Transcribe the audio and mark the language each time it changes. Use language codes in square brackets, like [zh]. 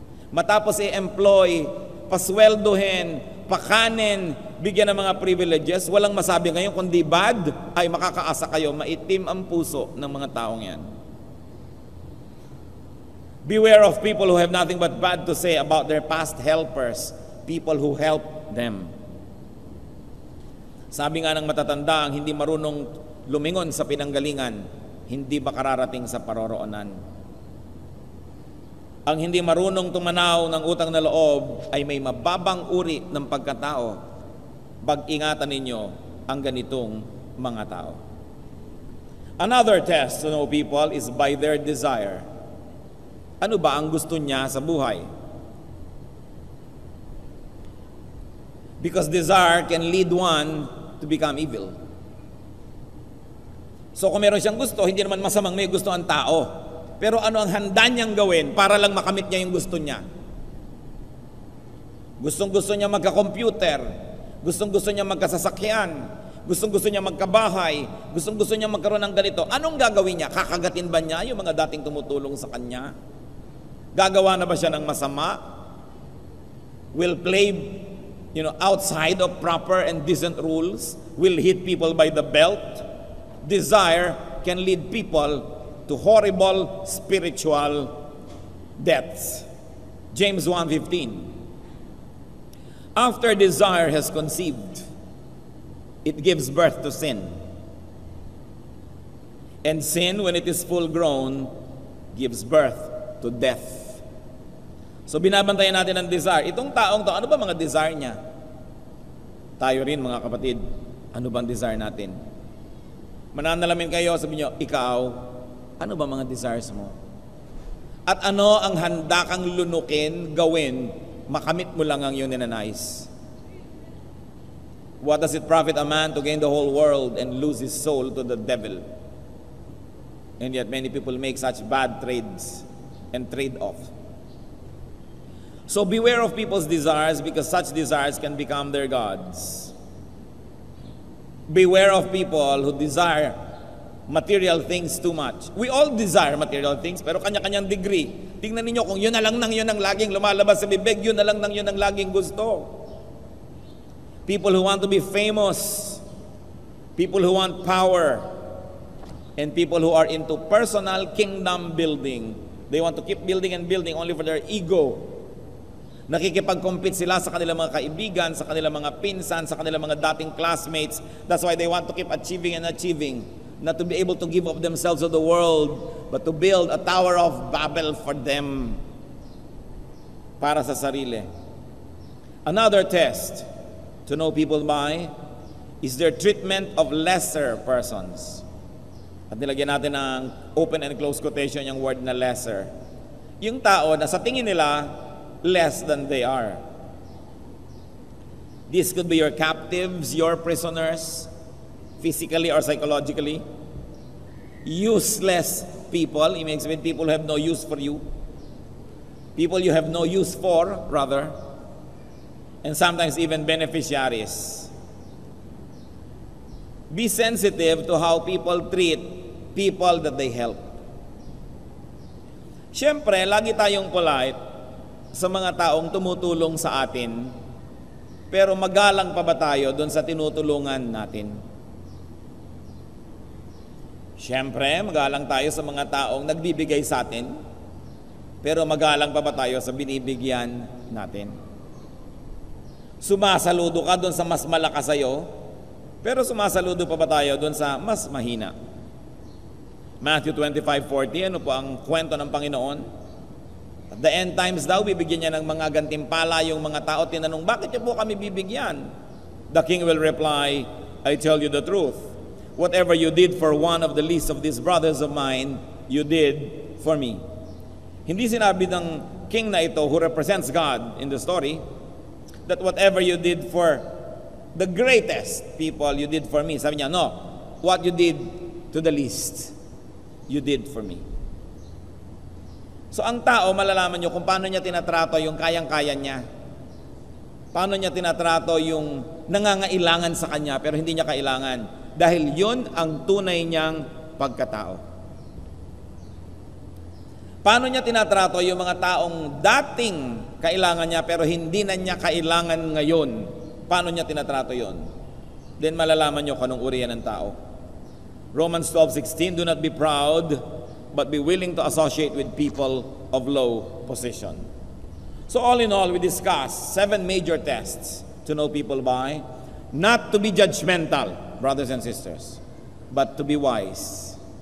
[tl] Matapos i-employ, pasweldohin, pakanin, bigyan ng mga privileges, walang masabi ngayon kundi bad, ay makakaasa kayo, maitim ang puso ng mga taong yan. [en] Beware of people who have nothing but bad to say about their past helpers, people who helped them. [tl] Sabi nga ng matatanda, ang hindi marunong lumingon sa pinanggalingan, hindi makararating sa paroroonan. Ang hindi marunong tumanaw ng utang na loob ay may mababang uri ng pagkatao. Pag-ingatan ninyo ang ganitong mga tao. [en] Another test to know people is by their desire. [tl] Ano ba ang gusto niya sa buhay? [en] Because desire can lead one to become evil. [tl] So kung meron siyang gusto, hindi naman masamang may gusto ang tao. Pero ano ang handa niyang gawin para lang makamit niya yung gusto niya? Gustong-gusto niya magka-computer. Gustong-gusto niya magkasasakyan. Gustong-gusto niya magkabahay. Gustong-gusto niya magkaroon ng ganito. Anong gagawin niya? Kakagatin ba niya yung mga dating tumutulong sa kanya? Gagawa na ba siya ng masama? [en] Will play, outside of proper and decent rules? Will hit people by the belt? Desire can lead people to horrible spiritual deaths. James 1:15. After desire has conceived, it gives birth to sin. And sin, when it is full grown, gives birth to death. [tl] So binabantayan natin ang desire. Itong taong to, ano ba mga desire niya? Tayo rin mga kapatid, ano bang desire natin? Mananalamin kayo, sabi niyo, ikaw, ano ba mga desires mo? At ano ang handa kang lunukin, gawin, makamit mo lang ang iyong ninanais? [en] What does it profit a man to gain the whole world and lose his soul to the devil? And yet many people make such bad trades and trade off. So beware of people's desires, because such desires can become their gods. Beware of people who desire material things too much. We all desire material things, [tl] pero kanya-kanyang degree. Tingnan ninyo kung yun na lang nang yun ang laging lumalabas sa bibig, yun na lang nang yun ang laging gusto. [en] People who want to be famous, people who want power, and people who are into personal kingdom building. They want to keep building and building only for their ego. [tl] Nakikipag-compete sila sa kanilang mga kaibigan, sa kanilang mga pinsan, sa kanilang mga dating classmates. [en] That's why they want to keep achieving and achieving. Not to be able to give up themselves to the world, but to build a tower of Babel for them. [tl] Para sa sarili. [en] Another test to know people by is their treatment of lesser persons. [tl] At nilagyan natin ng [en] open and close quotation [tl] yung word na lesser. Yung tao na sa tingin nila, [en] less than they are. This could be your captives, your prisoners, physically or psychologically. Useless people, it makes mean people who have no use for you. People you have no use for, rather. And sometimes even beneficiaries. Be sensitive to how people treat people that they help. [tl] Siyempre, lagi tayong polite sa mga taong tumutulong sa atin, pero magalang pa ba tayo doon sa tinutulungan natin? Siyempre, magalang tayo sa mga taong nagbibigay sa atin, pero magalang pa ba tayo sa binibigyan natin? Sumasaludo ka doon sa mas malakas sa'yo, pero sumasaludo pa ba tayo doon sa mas mahina? Matthew 25:40, ano po ang kwento ng Panginoon? [en] At the end times [tl] daw, bibigyan niya ng mga gantimpala yung mga tao. Tinanong, bakit niyo po kami bibigyan? [en] The king will reply, I tell you the truth. Whatever you did for one of the least of these brothers of mine, you did for me. [tl] Hindi sinabi ng king na ito, [en] who represents God in the story, that whatever you did for the greatest people, you did for me. [tl] Sabi niya, [en] no, what you did to the least, you did for me. [tl] So ang tao, malalaman nyo kung paano niya tinatrato yung kayang-kaya niya. Paano niya tinatrato yung nangangailangan sa kanya pero hindi niya kailangan. Dahil yun ang tunay niyang pagkatao. Paano niya tinatrato yung mga taong dating kailangan niya pero hindi na niya kailangan ngayon? Paano niya tinatrato yun? Then malalaman nyo kung anong uri yan ng tao. [en] Romans 12:16, do not be proud, but be willing to associate with people of low position. So all in all, we discussed 7 major tests to know people by. Not to be judgmental, brothers and sisters, but to be wise.